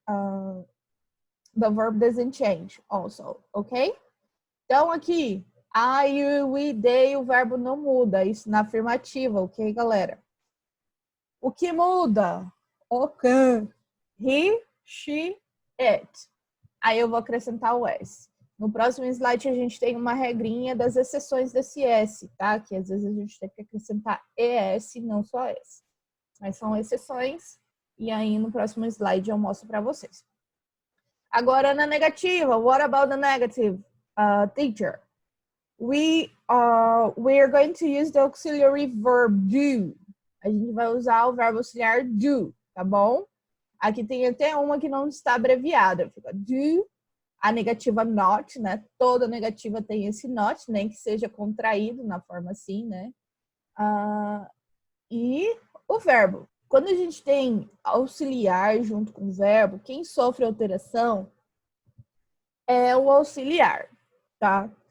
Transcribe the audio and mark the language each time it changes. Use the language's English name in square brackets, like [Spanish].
[English] The verb doesn't change also, ok? [Portuguese] Então, aqui, I, you, we, they, o verbo não muda. Isso na afirmativa, ok, galera? O que muda? O can. [English] He, she, it. [Portuguese] Aí eu vou acrescentar o S. No próximo slide, a gente tem uma regrinha das exceções desse S, tá? Que às vezes a gente tem que acrescentar ES, não só S. Mas são exceções. E aí, no próximo slide, eu mostro para vocês. Agora, na negativa. [English] What about the negative, teacher? We are going to use the auxiliary verb do. [Portuguese] A gente vai usar o verbo auxiliar do, tá bom? Aqui tem até uma que não está abreviada. Fica do, a negativa not, né? Toda negativa tem esse not, nem que seja contraído na forma assim, né? E o verbo. Quando a gente tem auxiliar junto com o verbo, quem sofre alteração é o auxiliar, tá?